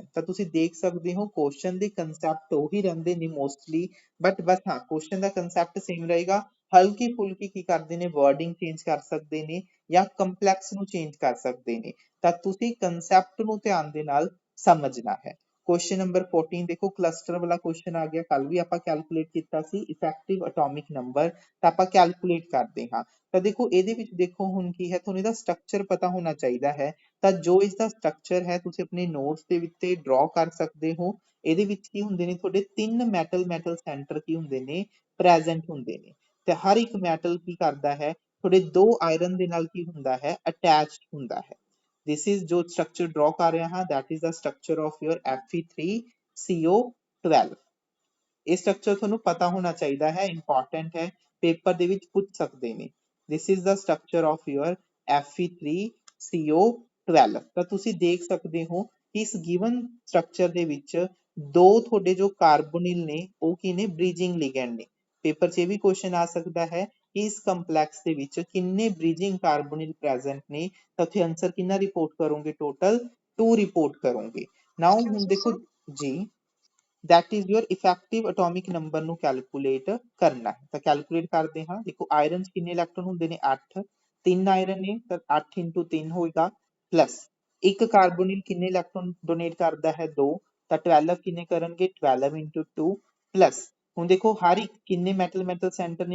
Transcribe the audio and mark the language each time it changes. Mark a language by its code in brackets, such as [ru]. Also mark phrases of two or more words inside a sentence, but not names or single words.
[pa] ਤਾਂ ਤੁਸੀਂ ਦੇਖ ਸਕਦੇ ਹੋ ਕੁਐਸਚਨ ਦੇ ਕਨਸੈਪਟ ਉਹੀ ਰਹਿੰਦੇ ਨੇ ਮੋਸਟਲੀ, ਬਟ ਬਸ ਹਾਂ ਕੁਐਸਚਨ ਦਾ ਕਨਸੈਪਟ ਸੇਮ ਰਹੇਗਾ। ਹਲਕੀ ਫੁਲਕੀ ਕੀ ਕਰਦੇ ਨੇ? [en] wording change [pa] ਕਰ ਸਕਦੇ ਨੇ ਜਾਂ ਕੰਪਲੈਕਸ ਨੂੰ ਚੇਂਜ ਕਰ ਸਕਦੇ ਨੇ। ਤਾਂ ਤੁਸੀਂ ਕਨਸੈਪਟ ਨੂੰ ਧਿਆਨ ਦੇ ਨਾਲ ਸਮਝਣਾ ਹੈ। [en] Question number [hi] 14 देखो क्लस्टर वाला क्वेश्चन आ गया। कल भी [pa] ਆਪਾਂ ਕੈਲਕੂਲੇਟ ਕੀਤਾ ਸੀ [en] effective atomic number, [pa] ਤਾਂ ਆਪਾਂ ਕੈਲਕੂਲੇਟ ਕਰਦੇ ਹਾਂ। ਤਾਂ ਦੇਖੋ ਇਹਦੇ ਵਿੱਚ ਦੇਖੋ ਹੁਣ ਕੀ ਹੈ, ਤੁਹਾਨੂੰ ਇਹਦਾ ਸਟਰਕਚਰ ਪਤਾ ਹੋਣਾ ਚਾਹੀਦਾ ਹੈ। ਤਾਂ ਜੋ ਇਸ ਦਾ ਸਟਰਕਚਰ ਹੈ ਤੁਸੀਂ ਆਪਣੇ ਨੋਟਸ ਦੇ ਵਿੱਚ ਡਰਾ ਕਰ ਸਕਦੇ ਹੋ। ਇਹਦੇ ਵਿੱਚ ਕੀ ਹੁੰਦੇ ਨੇ ਤੁਹਾਡੇ ਤਿੰਨ [en] metal centre [pa] ਕੀ ਹੁੰਦੇ ਨੇ? ਪ੍ਰੈਜ਼ੈਂਟ ਹੁੰਦੇ ਨੇ। ਤੇ ਹਰ ਇੱਕ ਮੈਟਲ ਕੀ ਕਰਦਾ ਹੈ? ਤੁਹਾਡੇ ਦੋ ਆਇਰਨ ਦੇ ਨਾਲ ਕੀ ਹੁੰਦਾ ਹੈ? ਅਟੈਚਡ ਹੁੰਦਾ ਹੈ। [en] This is जो structure draw [hi] कर रहा हाँ [en] that is the structure of your Fe3CO12। [pa] ਇਹ ਸਟਰਕਚਰ ਤੁਹਾਨੂੰ ਪਤਾ ਹੋਣਾ ਚਾਹੀਦਾ ਹੈ, ਇੰਪੋਰਟੈਂਟ ਹੈ, ਪੇਪਰ ਦੇ ਵਿੱਚ ਪੁੱਛ ਸਕਦੇ ਨੇ। [en] This is the structure of your Fe3CO12। [pa] ਤਾਂ ਤੁਸੀਂ ਦੇਖ ਸਕਦੇ ਹੋ ਕਿ ਇਸ [en] given structure [pa] ਦੇ ਵਿੱਚ ਦੋ ਤੁਹਾਡੇ ਜੋ ਕਾਰਬੋਨਿਲ ਨੇ ਉਹ ਕੀ ਨੇ? [en] Bridging ligand ਨੇ। [pa] ਪੇਪਰ 'ਚ ਇਹ ਵੀ ਕੁਐਸਚਨ ਆ ਸਕਦਾ ਹੈ ਕਿ ਇਸ ਕੰਪਲੈਕਸ ਦੇ ਵਿੱਚ ਕਿੰਨੇ [en] bridging carbonyl present [pa] ਨੇ। ਤਾਂ ਉੱਥੇ ਆਨਸਰ ਕਿੰਨਾ ਰਿਪੋਰਟ ਕਰੋਗੇ? ਟੋਟਲ 2 ਰਿਪੋਰਟ ਕਰੋਗੇ। ਨਾਓ ਹੁਣ ਦੇਖੋ ਜੀ [en] that is your effective atomic number [pa] ਨੂੰ ਕੈਲਕੂਲੇਟ ਕਰਨਾ ਹੈ। ਤਾਂ ਕੈਲਕੂਲੇਟ ਕਰਦੇ ਹਾਂ। ਦੇਖੋ ਆਇਰਨ 'ਚ ਕਿੰਨੇ ਇਲੈਕਟ੍ਰੋਨ ਹੁੰਦੇ ਨੇ? 8। 3 ਆਇਰਨ ਨੇ ਤਾਂ 8 into 3 ਹੋਏਗਾ, ਪਲੱਸ ਇੱਕ ਕਾਰਬੋਨਿਲ ਕਿੰਨੇ [en] electron donate [pa] ਕਰਦਾ ਹੈ? 2। ਤਾਂ 12 ਕਿੰਨੇ ਕਰਨਗੇ? 12 into 2 ਪਲੱਸ ਹੁਣ ਦੇਖੋ ਹਰ ਇੱਕ ਕਿੰਨੇ [en] metal centre [pa] ਨੇ?